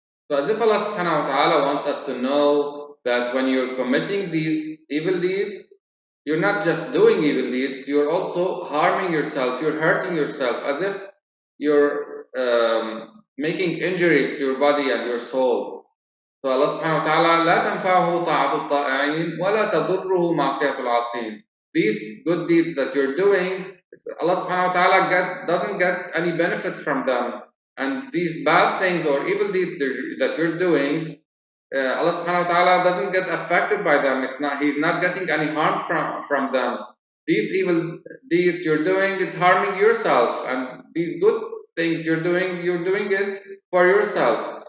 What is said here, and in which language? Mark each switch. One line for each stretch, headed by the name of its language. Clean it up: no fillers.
English: So as if Allah subhanahu wa ta'ala wants us to know that when you're committing these evil deeds, you're not just doing evil deeds, you're also harming yourself, you're hurting yourself, as if you're making injuries to your body and your soul.
Arabic: So Allah subhanahu wa ta'ala لا تنفعه طاعة الطائعين ولا تضره معصية العاصين.
English: These good deeds that you're doing, Allah subhanahu wa ta'ala doesn't get any benefits from them. And these bad things or evil deeds that you're doing, Allah subhanahu wa ta'ala doesn't get affected by them. He's not getting any harm from them. These evil deeds you're doing, it's harming yourself, and these good things you're doing it for yourself.